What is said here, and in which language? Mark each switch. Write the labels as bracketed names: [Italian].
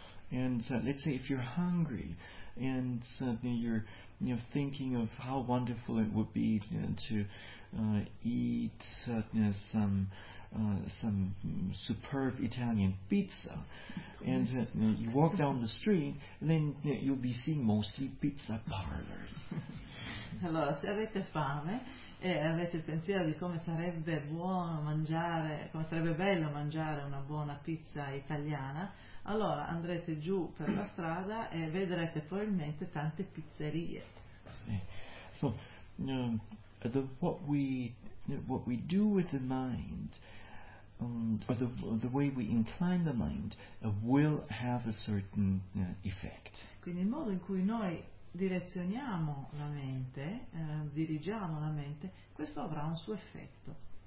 [English] And let's say if you're hungry and you're thinking of how wonderful it would be to eat some superb Italian pizza, and you walk down the street, then you'll be seeing mostly pizza parlors. [Italian] Allora, se avete fame e avete il pensiero di come sarebbe buono mangiare, come sarebbe bello mangiare una buona pizza italiana, allora andrete giù per la strada e vedrete probabilmente tante pizzerie. [English] So, what we do with the mind, the way we incline the mind, will have a certain effect. [Italian] Quindi il modo in cui noi direzioniamo la mente, dirigiamo la mente, questo avrà un suo effetto.